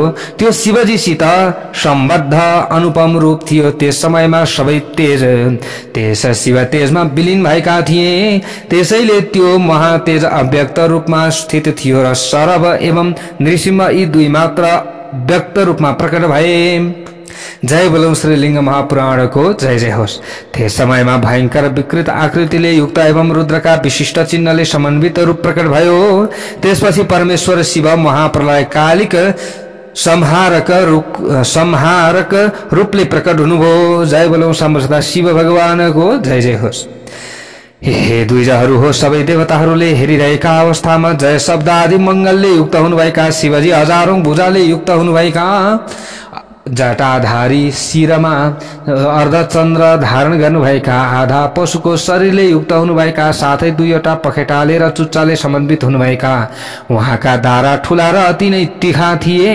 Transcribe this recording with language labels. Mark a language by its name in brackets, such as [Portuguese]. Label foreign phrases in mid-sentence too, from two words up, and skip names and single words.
[Nepali] त्यो शिवजीसित सम्बद्ध अनुपम रूप थियो। त्यस समयमा सबै तेज त्यस शिव तेजमा विलीन भएका थिए। त्यसैले त्यो महातेज अव्यक्त रूपमा स्थित थियो र शरभ एवं नृसिंह यी दुई मात्र व्यक्त रूपमा प्रकट भए। जय बोलौं श्रीलिंग महापुराणको जय जय होस्। त्यस समयमा भयंकर विकृत आकृतिले युक्त एवं रुद्रका विशिष्ट चिन्हले समन्वित रूप प्रकट भयो। त्यसपछि परमेश्वर शिव महाप्रलय कालिक संहारक रूपले प्रकट हुनुभयो। जय बोलौं साम्ब शिव भगवानको जय जय होस्। हे द्विजहरू हो, सबै देवताहरूले हेरिरहेका अवस्थामा जय शब्द आदि मंगलले युक्त हुनुभएका शिवजी हजारौं भुजाले युक्त हुनुभएका जटाधारी, शिरमा अर्धचन्द्र धारण गर्नुभएका आधा पशुको शरीरले युक्त हुनुभएका, साथै दुईवटा पखेटाले र चुच्चाले समन्वित हुनुभएका, उहाँका दारा ठूला र अति नै तीखा थिए।